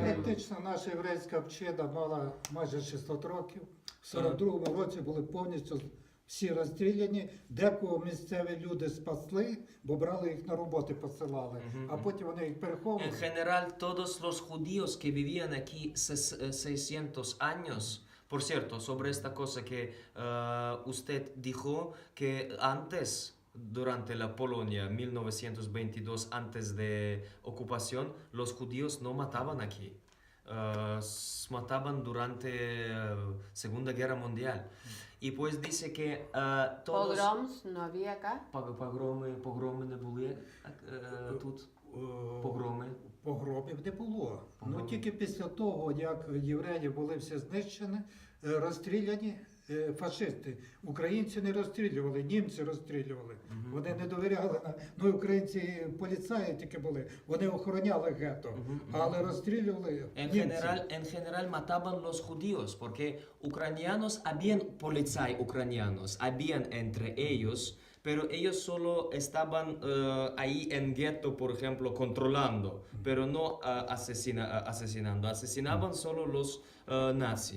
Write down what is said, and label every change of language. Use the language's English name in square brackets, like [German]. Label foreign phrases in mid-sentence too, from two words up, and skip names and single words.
[Spanish] sabemos. [Ukrainian] практично наша єврейська община мала майже 600 років. В 42-му році були повністю всі розстріляні. Декого місцеві люди спасли, бо брали їх на роботи, посилали. А потім вони їх переховували. [Spanish] En general, todos los judíos que vivían aquí 600 años, por cierto, sobre esta cosa que usted dijo, que antes, durante la Polonia, 1922, antes de ocupación, los judíos no mataban aquí. Mataban durante Segunda Guerra Mundial. Y pues dice que todos... Pogroms no había acá. [Ukrainian] Погроми не були тут. Погроми. Погромів не було. Ну тільки після того, як євреї були всі знищені, розстріляні фашисти. Українці не розстрілювали, німці розстрілювали. Вони не довіряли. Ну, українці поліцаї тільки були, вони охороняли гетто, але розстрілювали німці. [Spanish] En general mataban los judíos, porque ucranianos, habían policía ucranianos, habían entre ellos, pero ellos solo estaban ahí en gueto, por ejemplo, controlando, pero no asesinando. Asesinaban solo los nazis.